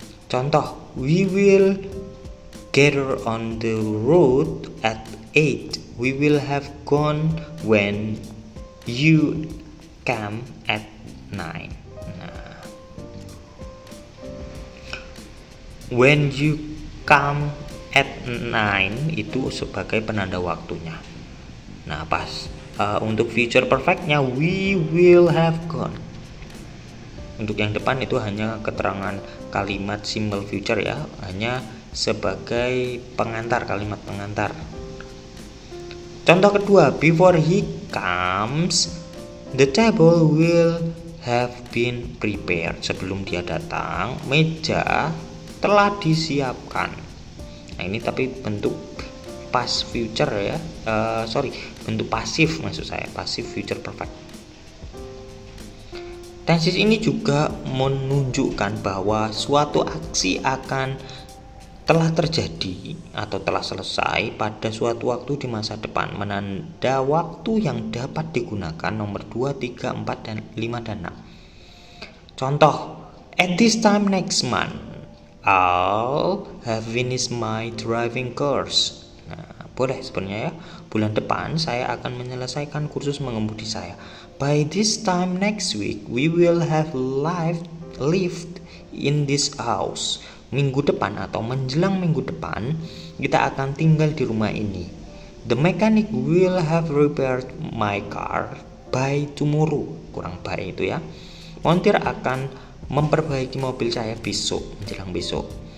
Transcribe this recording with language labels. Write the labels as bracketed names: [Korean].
[Indonesian] Contoh, [English] we will gather on the road at 8. We will have gone when you come at 9. [Indonesian] Nah, [English] when you come at 9 [Indonesian] itu sebagai penanda waktunya. Nah, pas untuk future perfectnya [English] we will have gone. [Indonesian] Untuk yang depan itu hanya keterangan kalimat simple future ya, hanya sebagai pengantar, kalimat pengantar. Contoh kedua, [English] before he comes, the table will have been prepared. [Indonesian] Sebelum dia datang, meja telah disiapkan. Nah, ini tapi bentuk past future ya, bentuk pasif maksud saya, pasif future perfect. Tenses ini juga menunjukkan bahwa suatu aksi akan telah terjadi atau telah selesai pada suatu waktu di masa depan. Menanda waktu yang dapat digunakan nomor 2, 3, 4, dan 5 dan 6. [English] Contoh, at this time next month, I'll have finished my driving course. [Indonesian] Nah, boleh sebenarnya ya. Bulan depan saya akan menyelesaikan kursus mengemudi saya. [English] By this time next week, we will have lived in this house. [Indonesian] Minggu depan atau menjelang minggu depan, kita akan tinggal di rumah ini. [English] The mechanic will have repaired my car by tomorrow. [Indonesian] Kurang baik itu ya. Montir akan memperbaiki mobil saya besok, menjelang besok.